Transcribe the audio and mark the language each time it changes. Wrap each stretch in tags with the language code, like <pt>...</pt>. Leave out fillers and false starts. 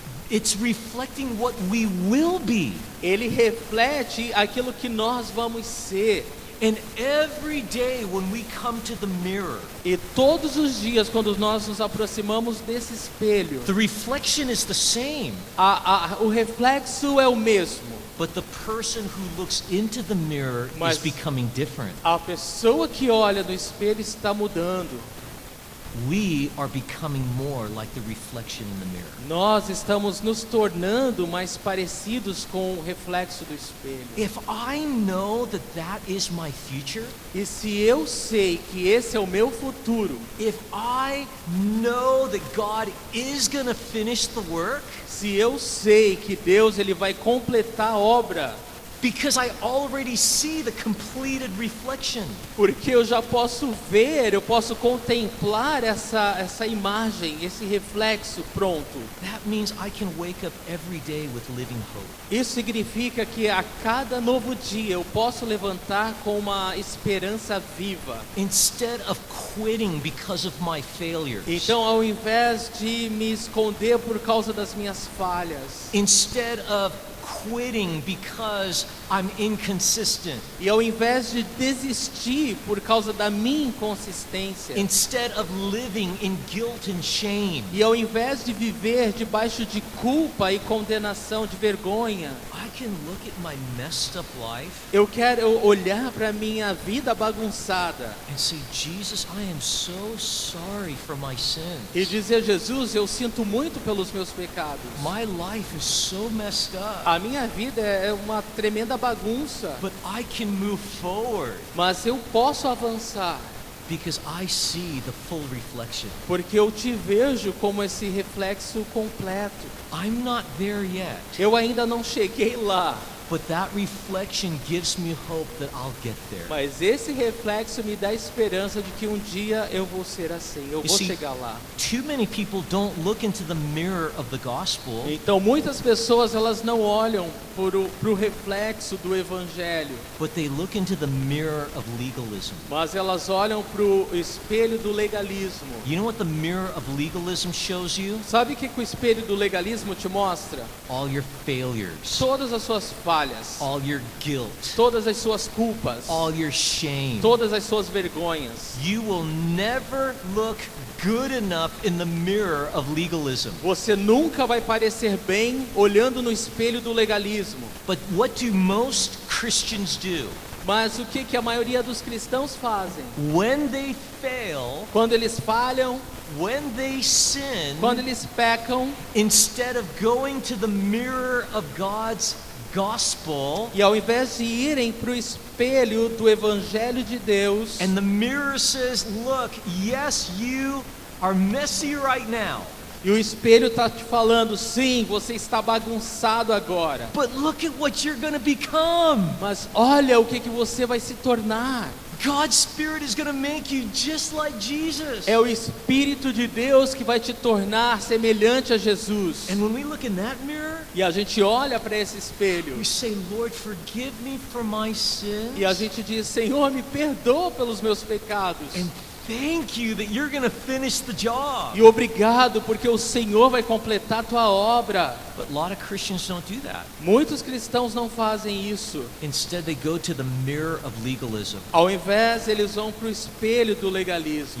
<en>it's reflecting what we will be.</en> <pt>ele reflete aquilo que nós vamos ser.</pt> <en>And every day when we come to the mirror,</en> <pt>E todos os dias, quando nós nos aproximamos desse espelho,</pt> <en>the reflection is the same,</en> <pt>o reflexo é o mesmo.</pt> <en>but the person who looks into the mirror</en> <pt>Mas-</pt> <en>is becoming different.</en> <pt>A pessoa que olha no espelho está mudando.</pt> <en>We are becoming more like the reflection in the mirror.</en> <pt>Nós estamos nos tornando mais parecidos com o reflexo do espelho.</pt> <en>If I know that that is my future,</en> <pt>E se eu sei que esse é o meu futuro,</pt> <en>if I know that God is going to finish the work,</en> <pt>se eu sei que Deus ele vai completar a obra,</pt> <en>because I already see the completed reflection,</en> <pt>porque eu já posso ver, eu posso contemplar essa imagem, esse reflexo pronto.</pt> <en>that means I can wake up every day with living hope.</en> <pt>Isso significa que a cada novo dia eu posso levantar com uma esperança viva.</pt> <en>Instead of quitting because of my failures,</en> <pt>Então, ao invés de me esconder por causa das minhas falhas,</pt> <en>instead of quitting because I'm inconsistent,</en> <pt>e ao invés de desistir por causa da minha inconsistência,</pt> <en>instead of living in guilt and shame,</en> <pt>e ao invés de viver debaixo de culpa e condenação, de vergonha,</pt> <en>I can look at my messed up life</en> <pt>eu quero olhar para minha vida bagunçada</pt> <en>and say, Jesus, I am so sorry for my sins.</en> <pt>e dizer: Jesus, eu sinto muito pelos meus pecados.</pt> <en>My life is so messed up,</en> <pt>A minha vida é uma tremenda bagunça,</pt> <en>but I can move forward</en> <pt>mas eu posso avançar,</pt> <en>because I see the full reflection.</en> <pt>porque eu te vejo como esse reflexo completo.</pt> <en>I'm not there yet,</en> <pt>Eu ainda não cheguei lá,</pt> <en>But that reflection gives me hope that I'll get there.</en> <pt>Mas esse reflexo me dá esperança de que um dia eu vou ser assim, eu vou</pt> <en>see,</en> <pt>chegar lá.</pt> <en>Too many people don't look into the mirror of the gospel.</en> <pt>Então muitas pessoas elas não olham pro reflexo do evangelho,</pt> <en>But they look into the mirror of legalism.</en> <pt>mas elas olham pro espelho do legalismo.</pt> <en>You know what the mirror of legalism shows you?</en> <pt>Sabe o que o espelho do legalismo te mostra?</pt> <en>All your failures,</en> <pt>Todas as suas falhas,</pt> <en>all your guilt,</en> <pt>todas as suas culpas,</pt> <en>all your shame.</en> <pt>todas as suas vergonhas.</pt> <en>You will never look good enough in the mirror of legalism.</en> <pt>Você nunca vai parecer bem olhando no espelho do legalismo.</pt> <en>But what do most Christians do?</en> <pt>Mas o que a maioria dos cristãos fazem?</pt> <en>When they fail,</en> <pt>Quando eles falham,</pt> <en>when they sin,</en> <pt>quando eles pecam,</pt> <en>instead of going to the mirror of God's gospel,</en> <pt>e ao invés de irem para o espelho do Evangelho de Deus,</pt> <en>and the mirror says, look, yes, you are messy right now,</en> <pt>e o espelho está te falando, sim, você está bagunçado agora,</pt> <en>but look at what you're going to become.</en> <pt>mas olha o que você vai se tornar.</pt> <en>God's Spirit is going to make you just like Jesus.</en> <pt>É o Espírito de Deus que vai te tornar semelhante a Jesus.</pt> <en>And when we look in that mirror,</en> <pt>E a gente olha para esse espelho</pt> <en>we say, Lord, forgive me for my sins.</en> <pt>e a gente diz, Senhor, me perdoa pelos meus pecados.</pt> <en>And thank you that you're going to finish the job.</en> <pt>E obrigado porque o Senhor vai completar a tua obra.</pt> <en>But a lot of Christians don't do that.</en> <pt>Muitos cristãos não fazem isso.</pt> <en>Instead, they go to the mirror of legalism.</en> <pt>Ao invés, eles vão para o espelho do legalismo.</pt>